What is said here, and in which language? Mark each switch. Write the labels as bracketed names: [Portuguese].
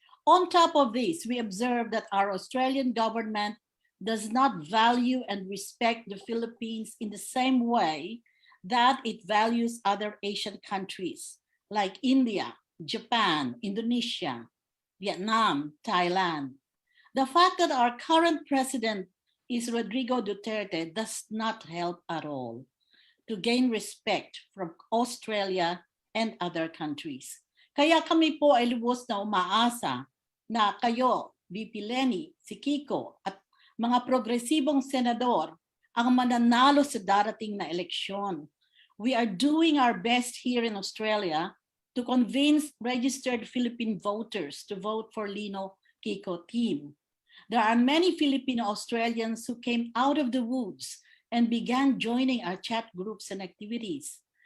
[English] On top of this, we observe that our Australian government does not value and respect the Philippines in the same way that it values other Asian countries like India, Japan, Indonesia, Vietnam, Thailand. The fact that our current president is Rodrigo Duterte does not help at all to gain respect from Australia and other countries. [Filipino] Kaya kami po ay lubos na umaasa na kayo, VP Leni, si Kiko at mga progresibong senador ang mananalo sa darating na eleksyon. [English] We are doing our best here in Australia to convince registered Philippine voters to vote for Leni-Kiko team. There are many Filipino Australians who came out of the woods and began joining our chat groups and activities.